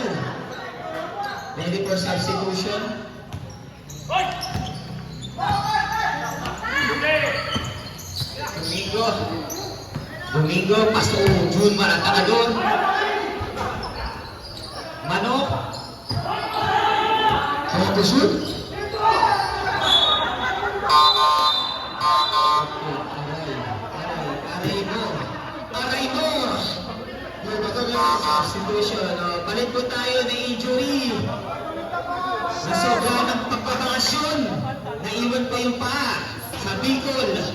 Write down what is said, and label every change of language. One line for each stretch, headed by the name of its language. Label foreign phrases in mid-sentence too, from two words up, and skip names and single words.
English: Ready for substitution.
Filipino: Domingo, paso Junmar Atakador. Manok.
English: How to shoot?
Filipino: Aray mo. Substitution. Palit po tayo na injury. Sa sobra ng pagpapakasyon, naiwan pa yung paa sa Bicol.